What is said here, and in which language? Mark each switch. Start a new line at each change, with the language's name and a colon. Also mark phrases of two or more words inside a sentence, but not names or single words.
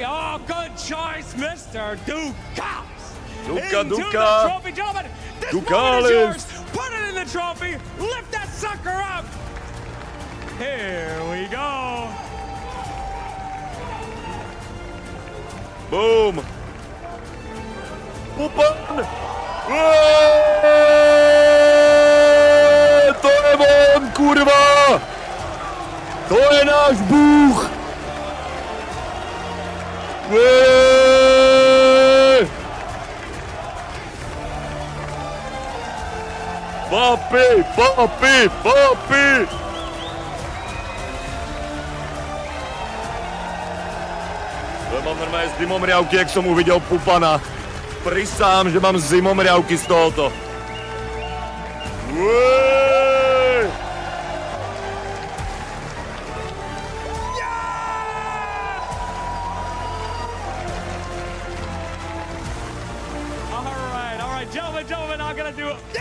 English: Oh, good choice, Mr. Dukas. Into the trophy, gentlemen. This moment is yours. Put it in the trophy. Lift that sucker up. Here we go. Boom.
Slovak: Pupan. To je on, kurva. To je náš Bůh. Papi. Ja mám normálne zimomriavky, jak som uvidel Pupana. Prisám, že mám zimomriavky z tohoto.
English: All right, gentlemen, I'm gonna do it.